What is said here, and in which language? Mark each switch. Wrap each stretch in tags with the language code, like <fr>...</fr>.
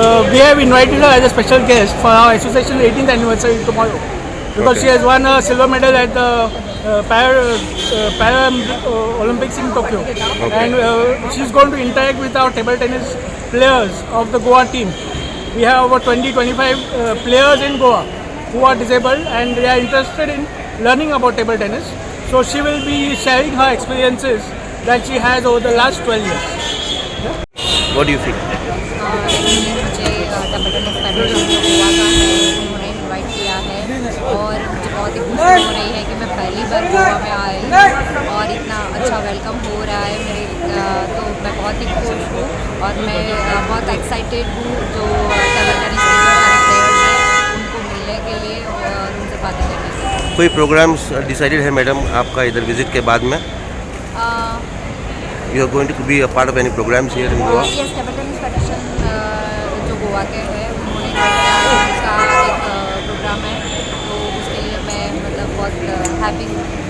<en>We have invited her as a special guest for our association's 18th anniversary tomorrow because she has won a silver medal at the Para Olympics in Tokyo, and she's going to interact with our table tennis players of the Goa team. We have over 20-25 players in Goa who are disabled and they are interested in learning about table tennis. So she will be sharing her experiences that she has over the last 12 years. What do you think?</en> <hi>मुझे table tennis federation जो गोवा का है उन्होंने invite किया है और मुझे बहुत ही खुशी हो रही है कि मैं पहली बार गोवा में आई हूँ और इतना अच्छा वेलकम हो रहा है मेरे, तो मैं बहुत ही खुश हूँ और मैं बहुत एक्साइटेड हूँ जो टेबल टेनिस के जो हमारे प्लेयर्स हैं उनको मिलने के लिए और उनसे बातें करने के लिए. कोई प्रोग्राम्स डिसाइडेड है मैडम आपका इधर विजिट के बाद में?</hi> <en>You are going to be a part of any programs here in Goa?</en> <hi>Yes, table tennis federation जो गोवा के हैं उन्होंने उसका एक प्रोग्राम है, तो उसके लिए मैं मतलब बहुत हैप्पी हूँ.</hi>